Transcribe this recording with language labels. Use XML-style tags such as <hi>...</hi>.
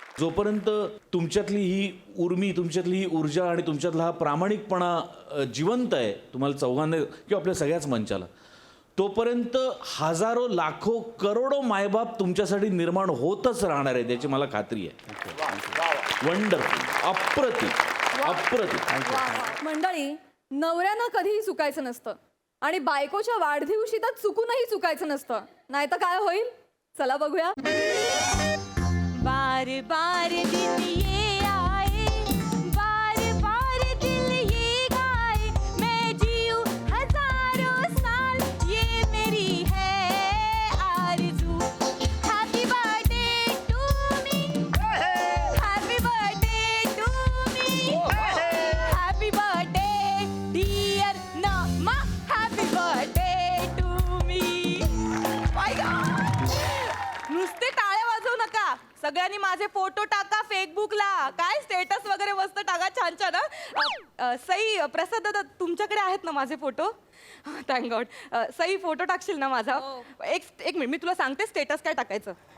<mr>जोपर्यंत तुमच्यातली ही उर्मी, तुमच्यातली ही ऊर्जा आणि तुमच्यातला हा प्रामाणिकपणा जिवंत आहे तुम्हाला चौघांना किंवा आपल्या सगळ्याच मंचाला, तोपर्यंत हजारो लाखो करोडो मायबाप तुमच्यासाठी निर्माण होतच राहणार आहे, त्याची मला खात्री आहे. वंडरफुल. अप्रतिम. मंडळी, नवऱ्यानं कधीही चुकायचं नसतं आणि बायकोच्या वाढदिवशी तर चुकूनही चुकायचं नसतं, नाही तर काय होईल चला बघूया.</mr> <hi>बार बार दिन ये आए, बार बार दिल ये गाए, मैं जीऊं हजारों साल, ये मेरी है आरज़ू.</hi> <en>Happy birthday to me, happy birthday to me, happy birthday dear नमा, happy birthday to me.</en> <mr>नुसते टाळ्या वाजवू नका, सगळ्यांनी माझे फोटो टाका फेसबुकला. काय स्टेटस वगैरे मस्त टाका, छान छान. सई, प्रसाद दादा, तुमच्याकडे आहेत ना माझे photo?</mr> <en>Thank God.</en> <mr>Sai, photo टाकशील ना माझा? एक मिनिट, मी तुला सांगते स्टेटस काय टाकायचं.</mr>